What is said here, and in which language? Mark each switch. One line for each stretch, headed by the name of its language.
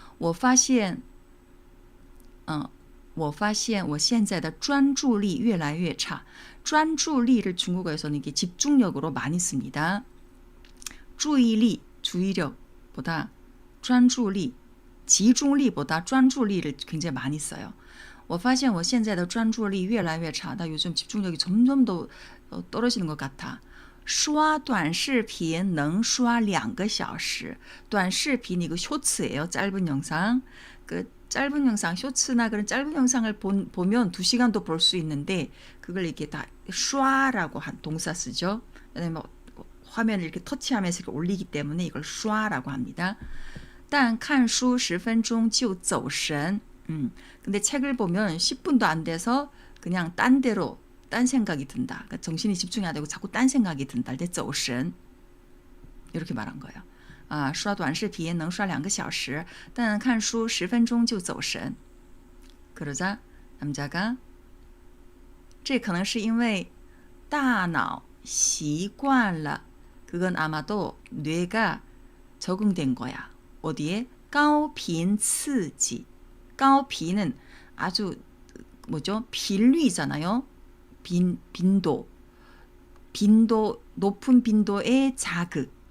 Chinese: 我发现我现在的专注力越来越差.
Korean: 专注力를 중국어에서는 이게 집중력으로 많이 씁니다. 注意力, 주의력보다 专注力, 집중력보다 专注力를 굉장히 많이 써요.
Chinese: 我发现我现在的专注力越来越差.
Korean: 나 요즘 집중력이 점점 더 떨어지는 것 같아.
Chinese: 刷短视频能刷2个小时.
Korean: 短视频 이거 쇼츠예요. 짧은 영상. 그 짧은 영상, 쇼츠나 그런 짧은 영상을 보면 2시간도 볼 수 있는데 그걸 이렇게 다 슈아라고 한 동사 쓰죠. 왜냐면 화면을 이렇게 터치하면서 이렇게 올리기 때문에 이걸 슈아라고 합니다.
Chinese: 但看书10分钟就走神.
Korean: 근데 책을 보면 10분도 안 돼서 그냥 딴 데로 딴 생각이 든다. 그러니까 정신이 집중이 안 되고 자꾸 딴 생각이 든다. 走神.이렇게 말한 거예요.
Chinese: 刷短视频能刷2个小时，但看书10分钟就走神.
Korean: 그러자 남자가
Chinese: 这可能是因为大脑习惯了.
Korean: 그건 아마도 뇌가 적응된 거야. 어디에? 高频刺激.高频은 아주 뭐죠? 频率잖아요. 빈도, 높은 빈도의 자극.